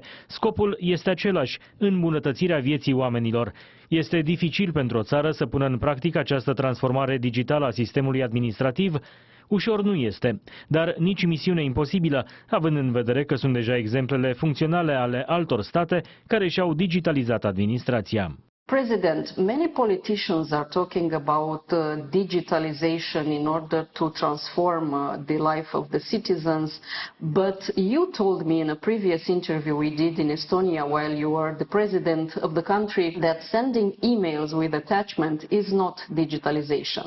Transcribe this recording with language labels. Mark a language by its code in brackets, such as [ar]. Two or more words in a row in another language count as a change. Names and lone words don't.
[ro] Scopul este același, îmbunătățirea vieții oamenilor. Este dificil pentru o țară să pună în practică această transformare digitală a sistemului administrativ? Ușor nu este, dar nici misiune imposibilă, având în vedere că sunt deja exemplele funcționale ale altor state care și-au digitalizat administrația. [en] President, many politicians are talking about digitalization in order to transform the life of the citizens, but you told me in a previous interview we did in Estonia while you were the president of the country that sending emails with attachment is not digitalization.